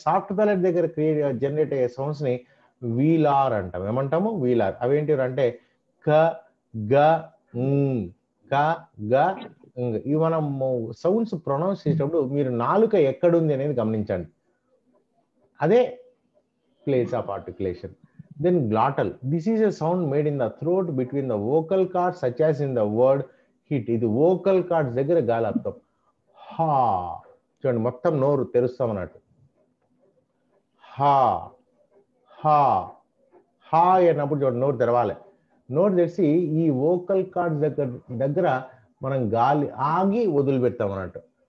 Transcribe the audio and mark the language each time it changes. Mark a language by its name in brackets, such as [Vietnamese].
[Telugu] Soft palette దగ్గర generate అయ్యే sounds ని వీలార్ అంటాం. ఏమంటాము? వీలార్. అవేంటి అంటే క, గ, క, గ, ఇవి మనం సౌండ్స్ ప్రొనౌన్స్ చేసేటప్పుడు మీరు నాలుక ఎక్కడుంది అనేది గమనించండి. అదే [English] Place of articulation. Then glottal. This is a sound made in the throat between the vocal cords, such as in the word hit. [Telugu] ఇది vocal cords దగ్గర గాలి ఆపుతాం. హా చూడండి, మొత్తం నోరు తెరుస్తాం అన్నట్టు. హా హా హా అన్నప్పుడు చూడండి, నోరు తెరవాలి. నోరు తెరిచి ఈ వోకల్ కార్డ్స్ దగ్గర మనం గాలి ఆగి వదిలిపెడతాం అన్నట్టు.